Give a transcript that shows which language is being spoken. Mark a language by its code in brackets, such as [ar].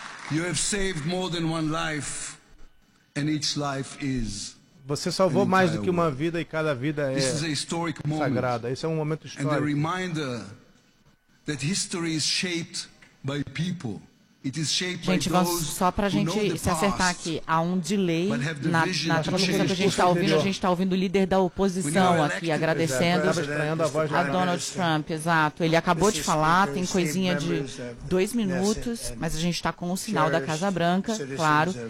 [en] You have saved more than one life, and each life is... [pt] Você salvou mais do que uma vida e cada vida é sagrada. Esse é um momento histórico. And a reminder that history is shaped by people. Gente, só para a gente se acertar aqui, há um delay na transmissão que a gente está ouvindo. A gente está ouvindo o líder da oposição aqui, agradecendo a Donald Trump. Exato, ele acabou de falar, tem coisinha de 2 minutos, mas a gente está com o sinal da Casa Branca, claro.